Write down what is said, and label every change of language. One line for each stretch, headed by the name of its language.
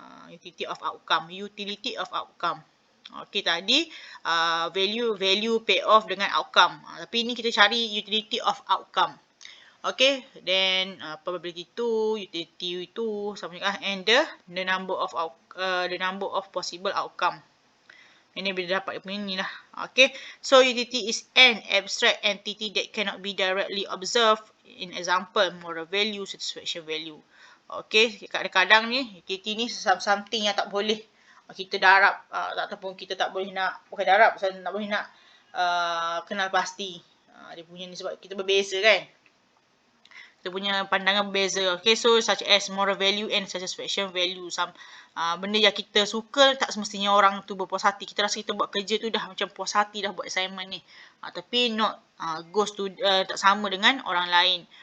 English: Utility of outcome. Utility of outcome.
Malay: Okey, tadi
English: value pay off dengan outcome.
Malay: Tapi ni kita cari
English: utility of outcome. Okay, then probability 2, utility 2,
Malay: sama juga,
English: and the number of possible outcome.
Malay: Ini bila dapat punya ni lah.
English: Okay, so utility is an abstract entity that cannot be directly observed. In example, moral value, satisfaction value.
Malay: Okay, kadang-kadang ni utility ni something yang tak boleh kita darab ataupun kita tak boleh nak, bukan darab, tak boleh nak kenal pasti. Dia punya ni sebab kita berbeza kan. Kita punya pandangan berbeza.
English: Okay, so such as moral value and satisfaction value.
Malay: Benda yang kita suka tak semestinya orang tu berpuas hati. Kita rasa kita buat kerja tu dah macam puas hati dah buat assignment ni. Tapi not goes to tak sama dengan orang lain.